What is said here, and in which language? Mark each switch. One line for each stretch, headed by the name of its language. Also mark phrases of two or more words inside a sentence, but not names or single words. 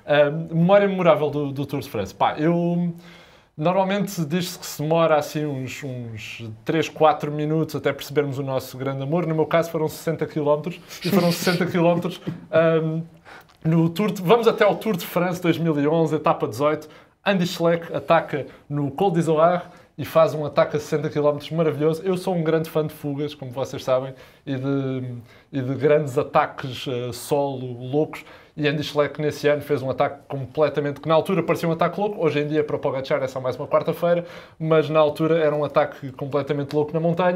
Portuguese: Memória memorável do Tour de France. Normalmente diz-se que se demora assim uns 3, 4 minutos até percebermos o nosso grande amor. No meu caso foram 60 km e foram 60 km no Tour vamos até ao Tour de France 2011, etapa 18. Andy Schleck ataca no Col d'Izoard e faz um ataque a 60 km maravilhoso. Eu sou um grande fã de fugas, como vocês sabem, e de grandes ataques solo loucos. E Andy Schleck, nesse ano, fez um ataque completamente... que na altura parecia um ataque louco. Hoje em dia, para Pogačar, é só mais uma quarta-feira. Mas na altura era um ataque completamente louco na montanha.